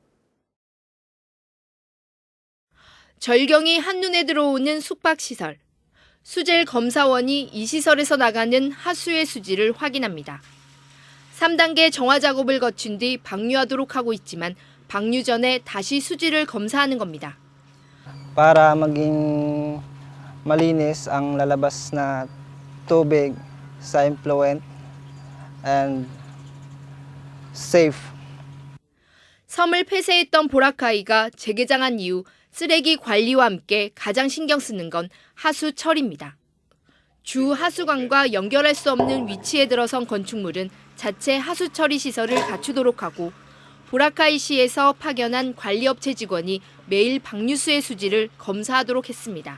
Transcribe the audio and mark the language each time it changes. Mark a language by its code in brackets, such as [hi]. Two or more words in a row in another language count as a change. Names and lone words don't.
[ko] 절경이 한눈에 들어오는 숙박시설. 수질 검사원이 이 시설에서 나가는 하수의 수질을 확인합니다. 3단계 정화 작업을 거친 뒤 방류하도록 하고 있지만 방류 전에 다시 수질을 검사하는 겁니다. [tl] Para maging malinis ang lalabas na tubig sa [en] effluent and safe. [ko] 섬을 폐쇄했던 보라카이가 재개장한 이후 쓰레기 관리와 함께 가장 신경 쓰는 건 하수 처리입니다. 주 하수관과 연결할 수 없는 위치에 들어선 건축물은 자체 하수 처리 시설을 갖추도록 하고 보라카이시에서 파견한 관리업체 직원이 매일 방류수의 수질을 검사하도록 했습니다.